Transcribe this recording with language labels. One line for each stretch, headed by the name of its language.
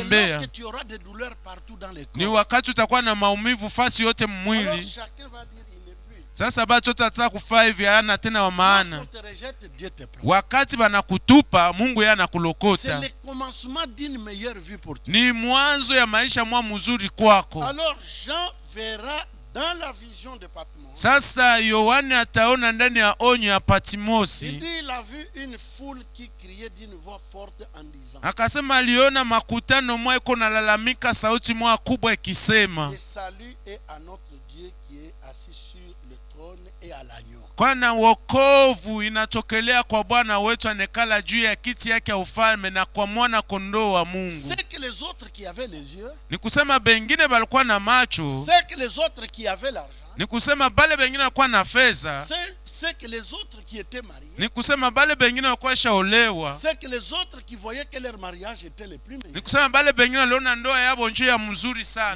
Swahili: tembea.
French: lorsque tu auras des douleurs partout dans le
Swahili: Ni
French: corps.
Swahili: wakati utakuwa na maumivu fasi yote
French: Alors
Swahili: mwili.
French: chacun va dire il n'est plus.
Swahili: Sasa batu watataka kufaa hivi hana tena wa maana.
French: Lorsqu'on te rejette, Dieu te prend.
Swahili: Wakati banakutupa, Mungu yeye
French: C'est
Swahili: anakulokota.
French: le commencement d'une meilleure vie pour toi.
Swahili: Ni mwanzo ya maisha mwa mzuri kwako.
French: Alors Jean verra dans la vision de Patmos.
Swahili: Sasa Yohane ataona ndani ya onyo ya
French: Il
Swahili: Patmosi.
French: dit il a vu une foule qui criait d'une voix forte en disant,
Swahili: Akasema aliona makutano mwa iko nalalamika sauti mwa kubwa ikisema,
French: le salut est à notre Dieu qui est assis sur le trône et à l'agneau.
Swahili: Kwana wokovu inatokelea kwa Bwana wetu anekala juu ya kiti yake ya ufalme na kwa mwana kondoo wa Mungu.
French: C'est que les autres qui avaient les yeux,
Swahili: Ni kusema bengine balikuwa na macho,
French: c'est que les autres qui avaient l'argent,
Swahili: ni kusema bale bengine walikuwa na fedha,
French: c'est que les autres qui étaient mariés,
Swahili: ni kusema bale bengine walikuwa shaolewa,
French: c'est que les autres qui voyaient que leur mariage était le plus
Swahili: ni
French: meilleur.
Swahili: kusema bale bengine waliona ndoa yabo njoo ya mzuri sana.